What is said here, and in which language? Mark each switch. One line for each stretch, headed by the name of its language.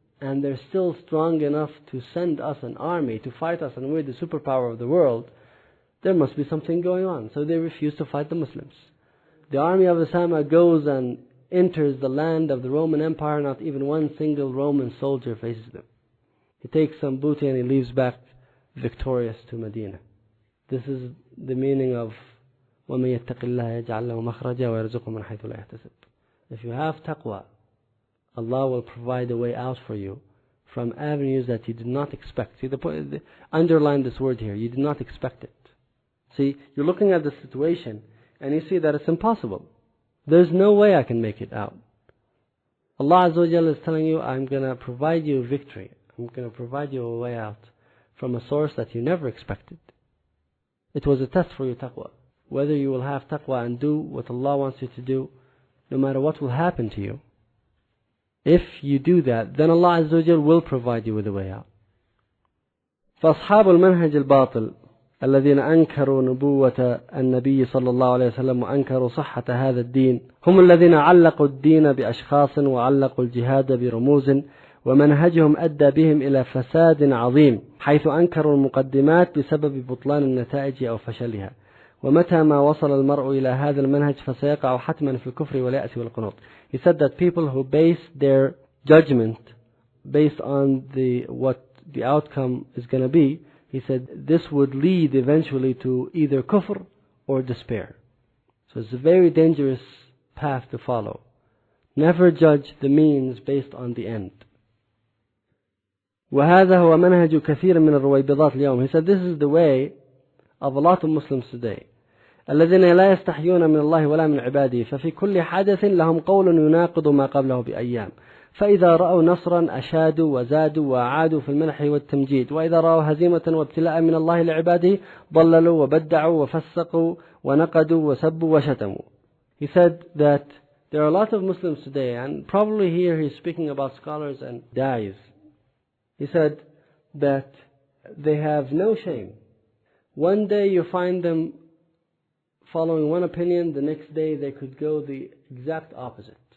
English: and they're still strong enough to send us an army to fight us, and we're the superpower of the world, there must be something going on. So they refuse to fight the Muslims. The army of Usama goes and enters the land of the Roman Empire, not even one single Roman soldier faces them. He takes some booty and he leaves back victorious to Medina. This is the meaning of
Arabic: وَمَن يَتَّقِ اللَّهَ يَجْعَلْ لَهُ مَخْرَجًا وَيَرْزُقْهُ مِنْ حَيْثُ لَا يَحْتَسِبُ.
English: If you have taqwa, Allah will provide a way out for you from avenues that you did not expect. See, underline this word here, you did not expect it. See, you're looking at the situation and you see that it's impossible. There's no way I can make it out. Allah Azza wa Jalla is telling you, I'm going to provide you victory. I'm going to provide you a way out from a source that you never expected. It was a test for your taqwa. Whether you will have taqwa and do what Allah wants you to do, no matter what will happen to you. If you do that, then Allah Azza wa Jalla will provide you with a way out.
Arabic: فأصحاب المنهج الباطل الذين أنكروا نبوة النبي صلى الله عليه وسلم وأنكروا صحة هذا الدين هم الذين علقوا الدين بأشخاص وعلقوا الجهاد برموز، ومنهجهم أدى بهم إلى فساد عظيم، حيث أنكروا المقدمات بسبب بطلان النتائج أو فشلها. ومتى ما وصل المرء إلى هذا المنهج فسيقع حتما في الكفر واليأس والقنوط.
English: He said that people who base their judgment based on what the outcome is going to be, he said this would lead eventually to either kufr or despair. So it's a very dangerous path to follow. Never judge the means based on the end.
Arabic: وهذا هو منهج كثير من الرويبضات اليوم.
English: He said this is the way of a lot of Muslims today.
Arabic: الذين لا يستحيون من الله ولا من عباده، ففي كل حدث لهم قول يناقض ما قبله بأيام، فإذا رأوا نصرا أشادوا وزادوا وأعادوا في المنح والتمجيد، وإذا رأوا هزيمة وابتلاء من الله لعباده ضللوا وبدعوا وفسقوا ونقدوا وسبوا وشتموا.
English: He said that there are a lot of Muslims today, and probably here he's speaking about scholars and da'is. He said that they have no shame. One day you find them following one opinion, the next day they could go the exact opposite.